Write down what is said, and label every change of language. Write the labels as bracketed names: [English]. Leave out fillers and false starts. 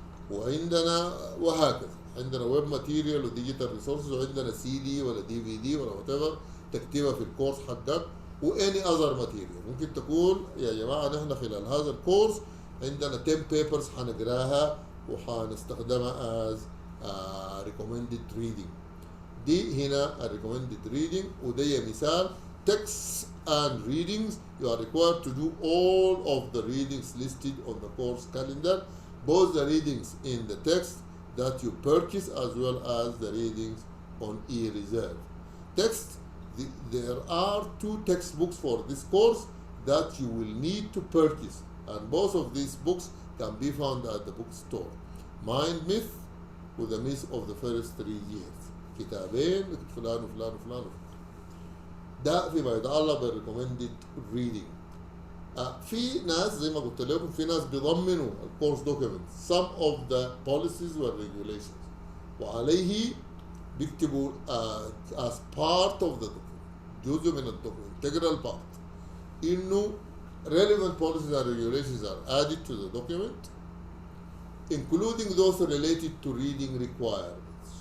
[Arabic] وعندنا وهكذا عندنا ويب ماتيريال وديجيتال ريسورسز، وعندنا سي دي ولا دي في دي ولا وات ايفر تكتبها في الكورس حقك، واني اذر ماتيريال. ممكن تقول يا جماعه نحن خلال هذا الكورس عندنا 10 بيبرز حنقراها وحنستخدمها از [English] recommended reading. [Arabic] دي هنا [English] recommended reading، [Arabic] وده مثال [English] texts and readings. You are required to do all of the readings listed on the course calendar, both the readings in the text that you purchase as well as the readings on e-reserve. Text, there are 2 textbooks for this course that you will need to purchase, and both of these books can be found at the bookstore. Mind Myth وThe Myth of the First 3 Years. [Arabic] كتابين فلان وفلان وفلان وفلان. ده فيما يتعلق بالريكومندد ريدنج. في ناس زي ما قلت لكم في ناس بيضمنوا الكورس دوكيومنت [English] some of the policies [Arabic] والregulations، وعليه بيكتبوا [English] as part of the document، [Arabic] جزء من الدوكيومنت [English] integral part، [Arabic] انه [English] relevant policies and regulations are added to the document including those related to reading requirements.